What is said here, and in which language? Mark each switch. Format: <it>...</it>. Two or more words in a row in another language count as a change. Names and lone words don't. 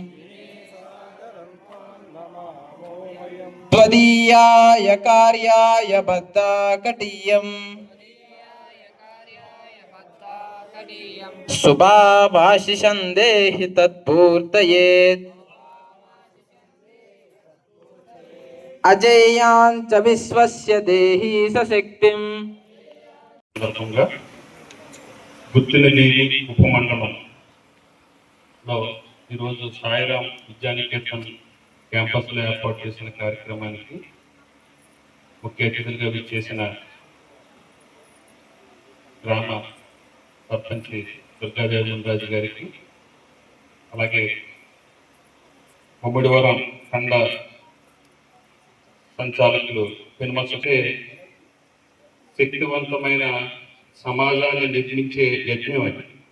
<sa>त्वदीयाय कार्याय बद्धाकटीयम् शुभाभाषिषं देहि तत्पूर्तये अजेयाञ्च विश्वस्य देहि सशक्तिम्.</sa> <te>గుత్తెనదీవి ఉపమండలంలో ఈరోజు సాయిరాం విద్యానికేతన్ క్యాంపస్లో ఏర్పాటు చేసిన కార్యక్రమానికి ముఖ్య అతిథులుగా విచ్చేసిన గ్రామ సర్పంచ్ దుర్గాదేవి రాజు గారికి, అలాగే ముమ్మిడివరం ఖండ సంచాలకులు పెనుమసే శక్తివంతమైన సమాజాన్ని నిర్మించే యజ్ఞం అది.</te>